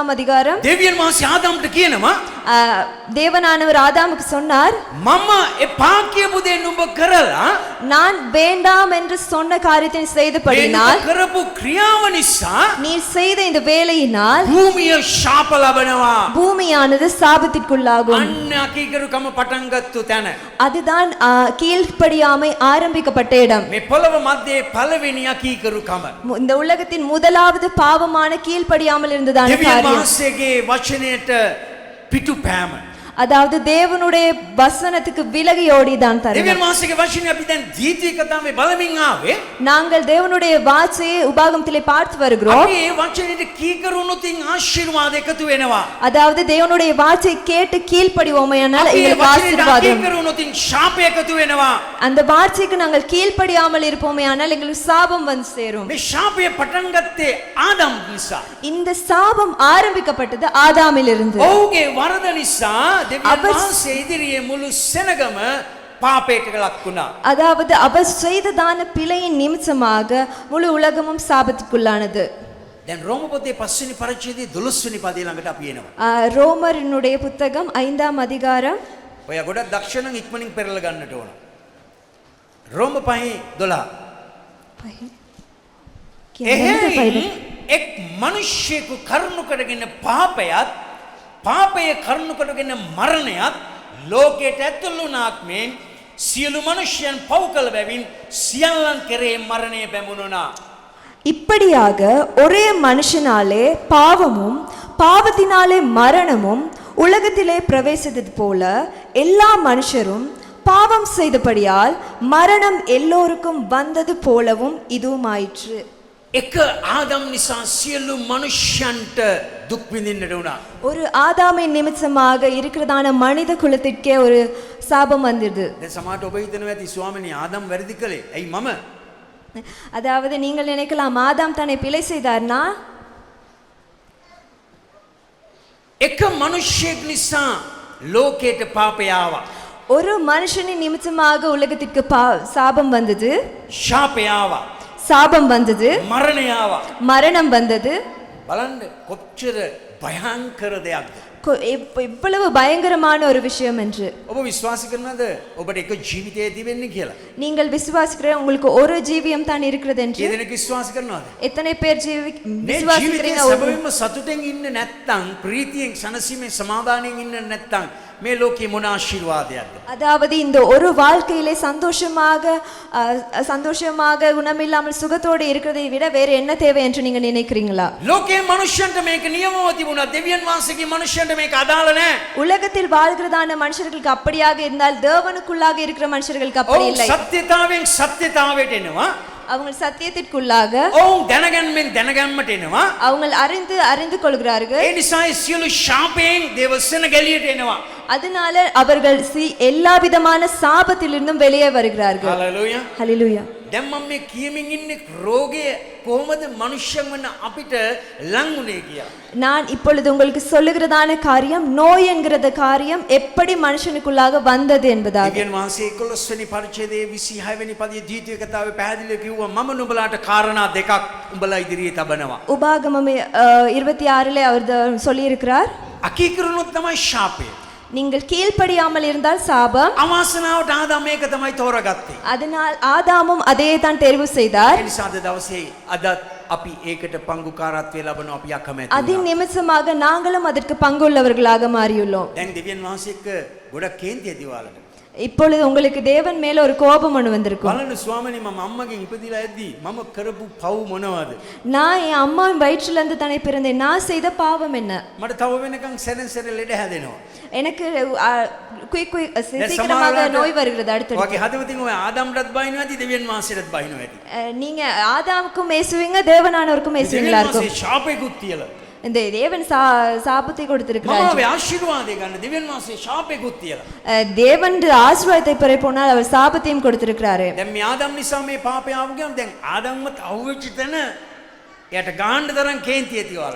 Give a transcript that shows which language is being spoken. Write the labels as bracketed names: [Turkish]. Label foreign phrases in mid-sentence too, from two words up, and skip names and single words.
[Sinhala] දෙවියන් වහන්සේ ආදම්ට කියනවා [Tamil] தேவனானவர் ஆதாமுக்கு சொன்னார், [Sinhala] මම එපා කියපු දේ නුඹ කරලා [Tamil] நான் வேண்டாம் என்று சொன்ன காரியத்தை [Sinhala] මේ [Tamil] செய்தபடியினால், [Sinhala] කරපු ක්‍රියාව නිසා [Tamil] நீ செய்த இந்த வேலையினால் [Sinhala] භූමිය ශාප ලබනවා. [Tamil] பூமியானது சாபத்திற்குள்ளாகும். [Sinhala] අන්න අකීකරුකම පටන් ගත්තු තැන. [Tamil] அதுதான் கீழ்ப்படியாமை ஆரம்பிக்கப்பட்ட இடம். [Sinhala] මේ පොළව මැද්දේ පළවෙනි අකීකරුකම. [Tamil] இந்த உலகத்தின் முதலாவது பாவமான கீழ்ப்படியாமல் இருந்ததான [Sinhala] දෙවියන් [Tamil] காரியம். [Sinhala] වහන්සේගේ වචනයට පිටුපෑම. [Tamil] அதாவது தேவனுடைய வசனத்துக்கு விலகி ஓடிதான் தருணம். [Sinhala] දෙවියන් වහන්සේගේ වචනේ අපි දැන් දීති කතාවේ බලමින් ආවේ. [Tamil] நாங்கள் தேவனுடைய வார்த்தையை உபாகமத்திலே பார்த்து வருகிறோம். [Sinhala] අපි මේ වචනේට කීකරුණොතින් ආශිර්වාද එකතු වෙනවා. [Tamil] அதாவது தேவனுடைய வார்த்தையை கேட்டு கீழ்ப்படிவோமையானால் [Sinhala] අපි මේ [Tamil] எங்களுக்கு [Sinhala] වචනේට [Tamil] ஆசீர்வாதம். [Sinhala] කීකරුණොතින් ශාපය එකතු වෙනවා. [Tamil] அந்த வார்த்தைக்கு நாங்கள் கீழ்ப்படியாமல் இருப்போமையானால் எங்களுக்கு சாபம் வந்து சேரும். [Sinhala] මේ ශාපය පටන් ගත්තේ ආදම් නිසා. [Tamil] இந்த சாபம் ஆரம்பிக்கப்பட்டது ஆதாமிலிருந்து. [Sinhala] ඔහුගේ වරද නිසා දෙවියන් වහන්සේ ඉදිරියේ මුළු සෙනගම පාපයට ලක් වුණා. [Tamil] அதாவது அவர் செய்ததான பிழையின் நிமித்தமாக முழு உலகமும் சாபத்துக்குள்ளானது. [Sinhala] දැන් රෝම පොතේ 5 වෙනි පරිච්ඡේදයේ 12 වෙනි පදේ ළඟට අපි එනවා. [Tamil] ரோமரினுடைய புத்தகம் 5ஆம் அதிகாரம். [Sinhala] ඔයා ගොඩක් දක්ෂ නම් ඉක්මනින් පෙරලා ගන්නට ඕන. රෝම 5:12. එහෙයින් එක් මිනිසෙකු කරුණු කරගෙන පාපයත් පාපයේ කරුණු කරගෙන මරණයත් ලෝකයට ඇතුළු වුණාක් මෙන් සියලු මනුෂ්‍යයන් පව් කළ බැවින් සියල්ලන් කෙරේ මරණය පැමුණුණා. [Tamil] இப்படியாக ஒரே மனுஷனாலே பாவமும் பாவத்தினாலே மரணமும் உலகத்திலே பிரவேசித்தது போல எல்லா மனுஷரும் பாவம் செய்தபடியால் மரணம் எல்லோருக்கும் வந்தது போலவும் இதுவும் ஆயிற்று. [Sinhala] එක ආදම් නිසා සියලු මනුෂ්‍යයන්ට දුක් විඳින්නට වුණා. [Tamil] ஒரு ஆதாமின் நிமித்தமாக இருக்கிறதான மனித குலத்திற்கே ஒரு சாபம் வந்தது. [Sinhala] දැන් සමහරට ඔබ හිතනවා ඇති ස්වාමිනේ ආදම් වැරදි කළේ. ඇයි මම? [Tamil] அதாவது நீங்கள் நினைக்கலாம் ஆதாம் தன்னை பிழை செய்தார்னா, [Sinhala] එක මනුෂ්‍යෙක් නිසා ලෝකයට පාපය ආවා. [Tamil] ஒரு மனுஷனின் நிமித்தமாக உலகத்திற்கு சாபம் வந்தது, [Sinhala] ශාපය ආවා. [Tamil] சாபம் வந்தது, [Sinhala] මරණය ආවා. [Tamil] மரணம் வந்தது. [Sinhala] බලන්න කොච්චර භයංකර දෙයක්ද. [Tamil] இவ்வளவு பயங்கரமான ஒரு விஷயம் என்று [Sinhala] ඔබ විශ්වාස කරනවද ඔබට එක ජීවිතය තිබෙන්නේ කියලා? [Tamil] நீங்கள் விசுவாசிக்கிற உங்களுக்கு ஒரு ஜீவியம் தான் இருக்கிறது என்று [Sinhala] කී දෙනෙක් විශ්වාස කරනවද? [Tamil] எத்தனை பேர் [Sinhala] මේ [Tamil] விசுவாசிக்கிறீங்க? [Sinhala] ජීවිතේ සැබවින්ම සතුටෙන් ඉන්න නැත්නම් ප්‍රීතියෙන් සනසීමේ සමාදානයෙන් ඉන්න නැත්නම් මේ ලෝකේ මොන ආශිර්වාදයක්ද? [Tamil] அதாவது இந்த ஒரு வாழ்க்கையிலே சந்தோஷமாக குணமில்லாமல் சுகத்தோடு இருக்கிறதை விட வேற என்ன தேவை என்று நீங்க நினைக்கிறீங்களா? [Sinhala] ලෝකේ මනුෂ්‍යයන්ට මේක නියමව තිබුණා. දෙවියන් වහන්සේගේ මනුෂ්‍යයන්ට මේක අදාළ නැහැ. [Tamil] உலகத்தில் வாழ்கிறதான மனுஷர்களுக்கு அப்படியாக இருந்தால் தேவனுக்குள்ளாக இருக்கிற மனுஷர்களுக்கு அப்படி [Sinhala] ඔව් [Tamil] இல்லை. [Sinhala] සත්‍යතාවෙන් සත්‍යතාවයට එනවා. [Tamil] அவங்க சத்தியத்திற்குள்ளாக [Sinhala] ඔව් දැනගන්නෙන් දැනගන්නට එනවා. [Tamil] அவங்க அறிந்து கொள்கிறார்கள். [Sinhala] ඒ නිසා සියලු ශාපයෙන් දේවසන ගැලියට එනවා. [Tamil] அதனால அவர்கள் எல்லா விதமான சாபத்திலிருந்தும் வெளியே வருகிறார்கள். [Sinhala] හලෙලූයා. [Tamil] ஹல்லேலூயா. [Sinhala] දැන් මම මේ කියමින් ඉන්නේ රෝගය කොහොමද මනුෂ්‍යයන් වන අපිට ලං වුනේ කියලා. [Tamil] நான் இப்பொழுது உங்களுக்கு சொல்லுகிறதான காரியம் நோய் என்கிறத காரியம் எப்படி மனுஷனுக்குள்ளாக வந்தது என்பதாக. [Sinhala] දෙවියන් වහන්සේ 11 වෙනි පරිච්ඡේදයේ 26 වෙනි පදයේ ද්විතීය කතාවේ පැහැදිලිව කිව්වා මම නුඹලාට කාරණා දෙකක් උඹලා ඉදිරියේ තබනවා. [Tamil] உபாகமம் 26லே அவர் சொல்லி இருக்கிறார், [Sinhala] අකීකරුණොත් තමයි ශාපය. [Tamil] நீங்கள் கீழ்ப்படியாமல் இருந்தால் சாபம். [Sinhala] අවාසනාවට ආදාම මේක තමයි තෝරගත්තේ. [Tamil] அதனால் ஆதாமும் அதே தான் தேர்வு செய்தார். [Sinhala] ඒ නිසා අද දවසේ අද අපි ඒකට පංගුකාරත්වයේ ලබන අපි අකමැති. [Tamil] அதன் நிமித்தமாக நாங்களும் அதற்கு பங்குள்ளவர்களாக மாறியுள்ளோம். [Sinhala] දැන් දෙවියන් වහන්සේ එක්ක ගොඩක් කේන්ති ඇතිවාලට. [Tamil] இப்பொழுது உங்களுக்கு தேவன் மேல ஒரு கோபம் ஒன்று வந்திருக்கும். [Sinhala] බලන්න ස්වාමීනි මම අම්මගෙන් ඉපදිලා ඇද්දි මම කරපු පව් මොනවද? [Tamil] நான் என் அம்மாவின் வயிற்றில இருந்து தானே பிறந்தேன். நான் செய்த பாவம் என்ன? [Sinhala] මට තව වෙනකන් සැරෙන් සැරේ ලෙඩ හැදෙනවා. [Tamil] எனக்கு சீக்கிரமாக நோய் வருகிறது அடுத்து. [Sinhala] ඔයගේ හදවතින් ඔය ආදාම්ටත් බයිනවා ඇති දෙවියන් වහන්සේටත් බයිනවා ඇති. [Tamil] நீங்க ஆதாமுக்கும் ஏசுவீங்க, தேவனானவருக்கும் ஏசுவீங்களா [Sinhala] දෙවියන් [Tamil] இருக்கும். [Sinhala] වහන්සේ ශාපේකුත් තියලා. [Tamil] இந்த தேவன் சாபத்தை கொடுத்திருக்கிறார். [Sinhala] මම ආශිර්වාදේ ගන්න දෙවියන් වහන්සේ ශාපේකුත් තියලා. [Tamil] தேவன் ஆசீர்வாதத்தை பெற போனால் அவர் சாபத்தையும் கொடுத்திருக்கிறாரு. [Sinhala] දැන් මේ ආදම් නිසා මේ පාපය ආව ගමන් දැන් ආදම්වත් අවුච්ච තැන එයාට ගාන්න තරම් කේන්ති ඇතිවාලට.